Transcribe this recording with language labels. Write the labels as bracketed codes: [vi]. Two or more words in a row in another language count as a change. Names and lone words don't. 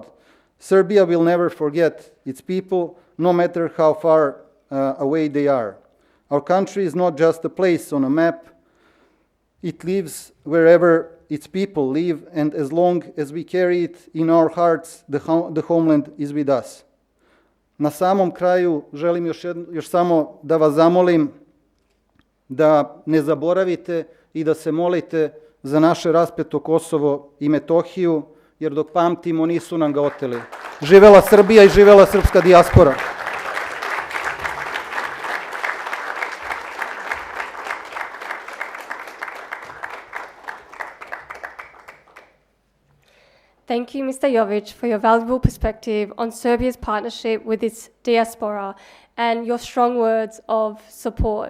[en] Serbia will never forget its people, no matter how far away they are. Our country is not just a place on a map. It lives wherever its people live, and as long as we carry it in our hearts, the homeland is with us. [sr] Na samom kraju želim još samo da vas zamolim da ne zaboravite i da se molite za naše raspeto Kosovo i Metohiju, jer dok pamtimo nisu nam ga oteli. Živela Srbija i živela srpska dijaspora. [en] Thank you, Mr. Jović, for your valuable perspective on Serbia's partnership with its diaspora and your strong words of support.